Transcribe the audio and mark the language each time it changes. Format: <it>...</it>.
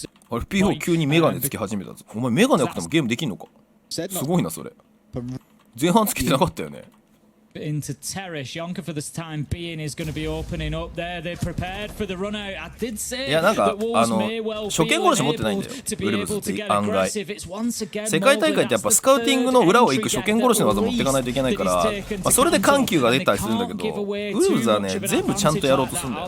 <ja>あれ P4 急にメガネつけ始めたぞ。お前メガネなくてもゲームできんのか。すごいなそれ。前半つけてなかったよね。</ja> <en>Into Terrace. Yonka for this time being is going to be opening up there. They're prepared for the run out. I did say that Wolves may well be able to be able to get aggressive. It's once again</en> <ja>世界大会ってやっぱスカウティングの裏を行く初見殺しの技持っていかないといけないから、それで緩急が出たりするんだけど、ウルブズはね全部ちゃんとやろうとするんだよ。</ja>